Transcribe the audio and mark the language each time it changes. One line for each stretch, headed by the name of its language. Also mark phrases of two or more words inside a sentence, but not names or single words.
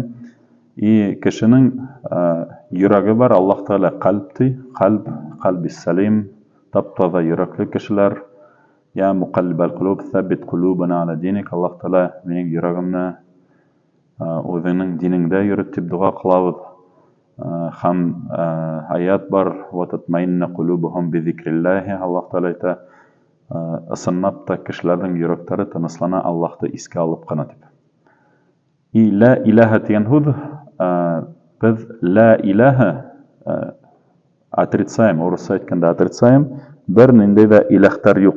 Bashkir: И кешенең йөрәге бар, Аллаһ Тәғәлә ҡәлб ти,
Arabic: قلب سليم,
Bashkir: тап-таҙа йөрәкле кешеләр.
Arabic: يا مقلب القلوب، ثبت قلوبنا على دينك.
Bashkir: Аллаһ Тәғәлә минең йөрәгемне үҙенең динеңдә йөрөт тип дуға ҡылабыҙ. Һәм аят бар,
Arabic: وَتَطْمَئِنُّ قُلُوبُهُمْ بِذِكْرِ اللَّهِ.
Bashkir: Аллаһ Тәғәлә әйтә, ысынлап та кешеләрҙең йөрәктәре тыныслана Аллаһты искә алып ҡына тип. И
Arabic: لا إله
Bashkir: тигән һүҙ, беҙ
Arabic: لا إله
Bashkir: отрицаем, урысса әйткәндә отрицаем, бер ниндәй ҙә иләһтәр юҡ.